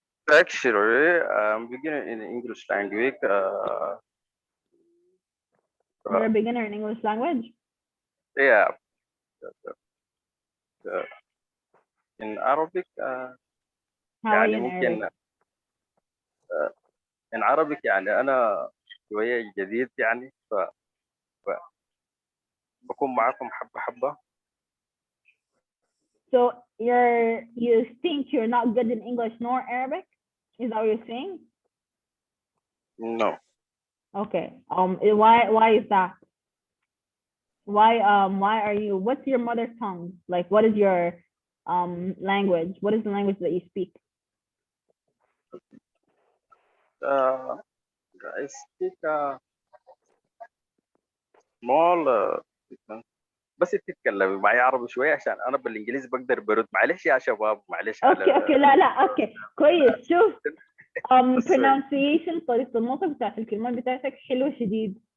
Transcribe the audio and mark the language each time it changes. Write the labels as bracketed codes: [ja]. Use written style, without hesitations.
[en] Actually, I'm beginning in English language. You're a beginner in English language? Yeah. In Arabic, [ar] يعني ممكن [en] in Arabic [ar] يعني أنا شوية جديد يعني بكون معكم حبة حبة. [en] So you think you're not good in English nor Arabic? Is that what you're saying? No. Okay. Why is that? Why are you, what's your mother tongue? Like what is your language? What is the language that you speak? I speak small [ar] بس تتكلمي معي عربي شوية عشان أنا بالإنجليزي بقدر برد. معلش يا شباب معلش. اوكي لا اوكي كويس. شوف pronunciation طريقة النطق بتاعت الكلمات بتاعتك حلوة شديد.